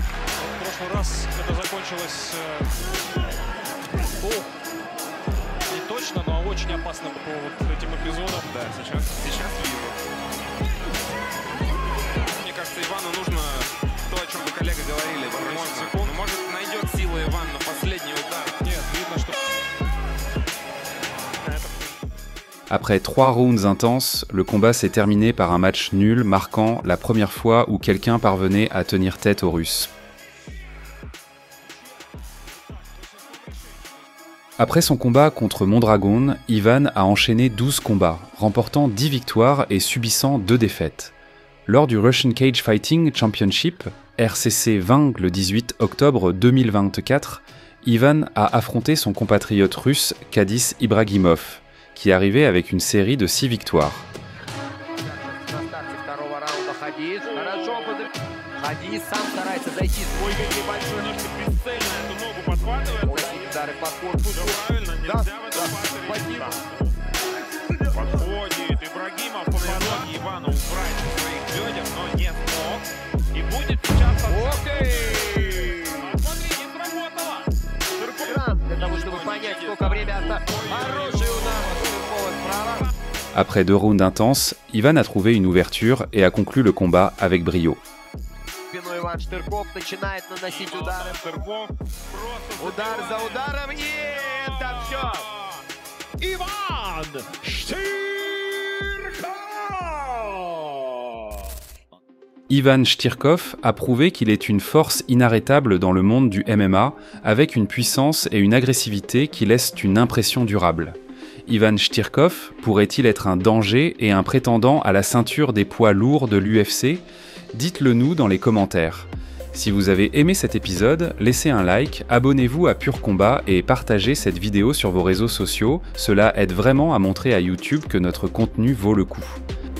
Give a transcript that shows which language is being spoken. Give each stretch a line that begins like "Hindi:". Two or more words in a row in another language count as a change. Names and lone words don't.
Russian: В прошлый раз это закончилось не точно, но очень опасно по вот этим эпизодам. Да, сейчас вижу. Мне кажется, Ивану нужно то, о чем вы, коллега, говорили. Может, найдет силы Иван на последний удар. Нет, видно, что...
French: Après 3 rounds intenses, le combat s'est terminé par un match nul marquant la première fois où quelqu'un parvenait à tenir tête aux Russes. Après son combat contre Mondragon, Ivan a enchaîné 12 combats, remportant 10 victoires et subissant 2 défaites. Lors du Russian Cage Fighting Championship, RCC 20 le 18 octobre 2024, Ivan a affronté son compatriote russe Kadis Ibragimov, qui arrivait avec une série de 6 victoires.
Russian: Хадис сам старается зайти с двойкой небольшой. Немножко бесцельно эту ногу подхватывает. Удары по корпусу. Все правильно, нельзя в этом партере. Подходит Ибрагимов, попадает Ивана убрать со своих бедер, но не смог. И будет сейчас... Ух ты! Смотри, не сработало. Экран для того, чтобы понять, сколько время осталось. Хороший удар. Ширкова справа.
French: Après 2 rounds intenses, Ivan a trouvé une ouverture et a conclu le combat avec brio.
Russian: Спину Иван Штырков начинает наносить удары. Штырков просто Удар за ударом. И это все. Иван Штырков!
French: Ivan Shtirkov a prouvé qu'il est une force inarrêtable dans le monde du MMA, avec une puissance et une agressivité qui laissent une impression durable. Ivan Shtirkov pourrait-il être un danger et un prétendant à la ceinture des poids lourds de l'UFC ? Dites-le nous dans les commentaires. Si vous avez aimé cet épisode, laissez un like, abonnez-vous à Pur Combat et partagez cette vidéo sur vos réseaux sociaux, cela aide vraiment à montrer à YouTube que notre contenu vaut le coup.